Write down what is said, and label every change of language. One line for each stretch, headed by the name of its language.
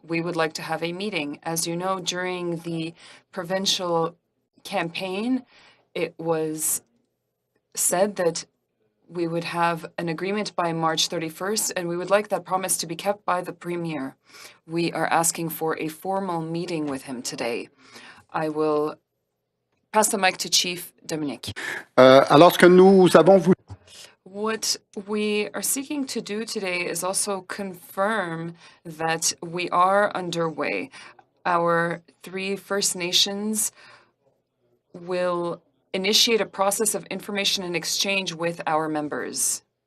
English: We would like to have a meeting. As you know, during the provincial campaign, it was said that we would have an agreement by March 31st, and we would like that promise to be kept by the Premier. We are asking for a formal meeting with him today. I will pass the mic to Chief Dominique.
French: Alors que nous avons voulu.
English: What we are seeking to do today is also confirm that we are underway. Our 3 First Nations will initiate a process of information and exchange with our members.